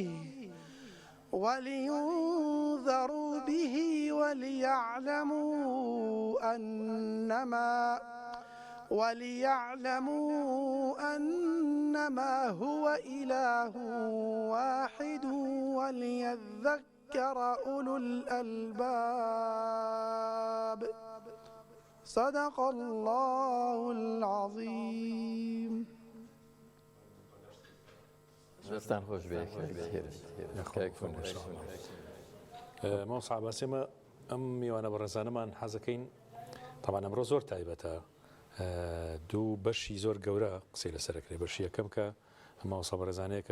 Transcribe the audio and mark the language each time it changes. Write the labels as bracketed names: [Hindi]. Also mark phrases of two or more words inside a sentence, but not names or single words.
[Arabic] به وليعلموا أنما هو إله واحد وليذكر أولو الألباب صدق الله العظيم [Central Kurdish] دەستان خۆش بێ مامۆستا عەباسێمە ئەم میوانە بەڕێزانەمان حەزەکەین تەمان ئەمڕۆ زۆر تایبەتە دوو بەشی زۆر گەورە قسەی لەسەرەکرێ بەشی یەکەم کە مامۆستا بەڕێزانەیەکە